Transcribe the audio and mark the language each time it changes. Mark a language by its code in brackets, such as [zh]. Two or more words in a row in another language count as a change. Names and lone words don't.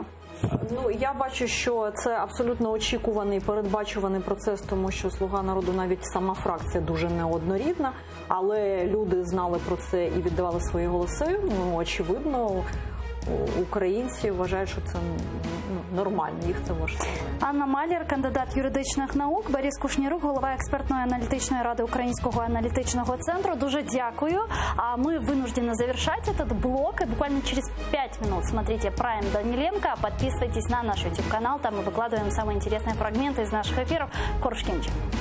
[uk] Я бачу, що це абсолютно очікуваний, передбачуваний процес, тому що «Слуга народу», навіть сама фракція дуже неоднорідна, але люди знали про це і віддавали свої голоси. Очевидно, українці вважають, що це нормально, їх це влаштовує. Анна Маляр, кандидат юридичних наук, Борис Кушнірук, голова експертної аналітичної ради Українського аналітичного центру. Дуже дякую. [ru] А мы вынуждены завершать этот блок. И буквально через 5 минут смотрите Prime Даниленко. Подписывайтесь на наш YouTube-канал. Там мы выкладываем самые интересные фрагменты из наших эфиров. Корушкинчик.